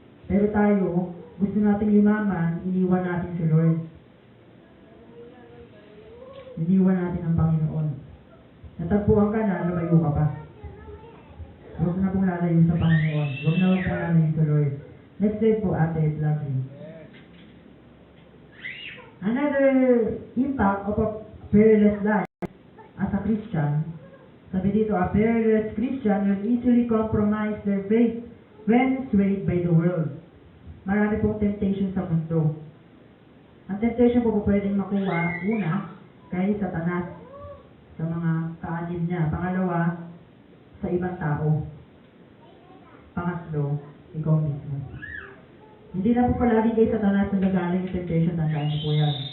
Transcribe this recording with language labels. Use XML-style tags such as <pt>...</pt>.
<tl>Pero tayo, gusto nating yumaman, iniwan natin si Lord. Iniwan natin ang Panginoon. Natagpuan ka na, lumayo ka pa. Huwag na pong lalayo sa Panginoon. Huwag na pong lalayo sa Lord. Next day po, Ate Lovely.</tl> <en>Another impact of a prayerless life as a Christian,</en> <tl>sabi dito,</tl> <en>a prayerless Christian will easily compromise their faith when swayed by the world.</en> <tl>Marami pong temptation sa mundo. Ang temptation po pwedeng makuha, una, kay Satanas, sa mga kaanib niya. Pangalawa, sa ibang tao. Pangatlo, ikaw mismo. Hindi na po palagi kay Satanas na gagaling yung temptation, tandaan niyo po yan.</tl>